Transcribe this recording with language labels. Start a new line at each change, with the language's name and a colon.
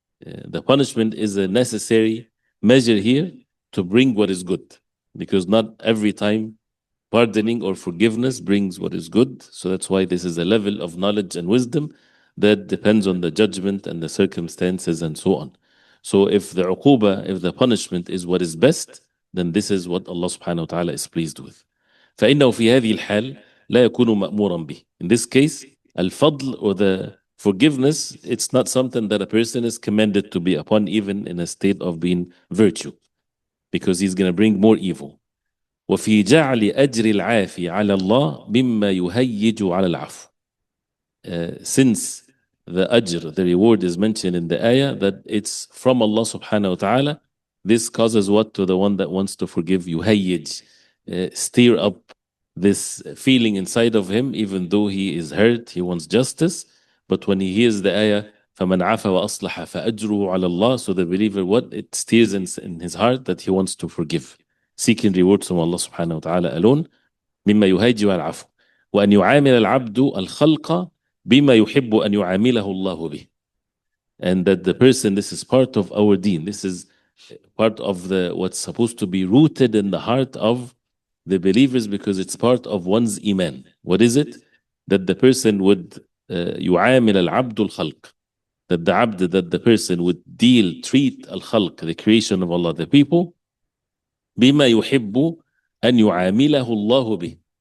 English: The punishment is a necessary measure here to bring what is good, because not every time pardoning or forgiveness brings what is good. So that's why this is a level of knowledge and wisdom that depends on the judgment and the circumstances and so on. So if the uquba, if the punishment is what is best, then this is what Allah subhanahu wa ta'ala is pleased with.
Arabic: فإنه في هذه الحال لا يكون مأمورا به.
English: In this case, al-fadl, or the forgiveness, it's not something that a person is commanded to be upon, even in a state of being virtue, because he's going to bring more evil.
Arabic: وفي جعل أجر العافي على الله مما يهيج على العفو.
English: Since the ajr, the reward, is mentioned in the ayah, that it's from Allah subhanahu wa ta'ala, this causes what to the one that wants to forgive? Yuhayyij, stir up this feeling inside of him, even though he is hurt, he wants justice. But when he hears the ayah,
Arabic: فَمَنْ عَفَى وَأَصْلَحَ فَأَجْرُهُ عَلَى اللَّهِ,
English: so the believer, what it stirs in his heart, that he wants to forgive, seeking rewards from Allah subhanahu wa ta'ala alone.
Arabic: مما يهيج العفو وأن يعامل العبد الخلق بما يحب أن يعامله الله به.
English: And that the person, this is part of our deen, this is part of what's supposed to be rooted in the heart of the believers, because it's part of one's iman. What is it? That the person would
Arabic: يعامل العبد الخلق,
English: that the abd, that the person would treat al-khalq, the creation of Allah, the people,
Arabic: بما يحب أن يعامله الله به.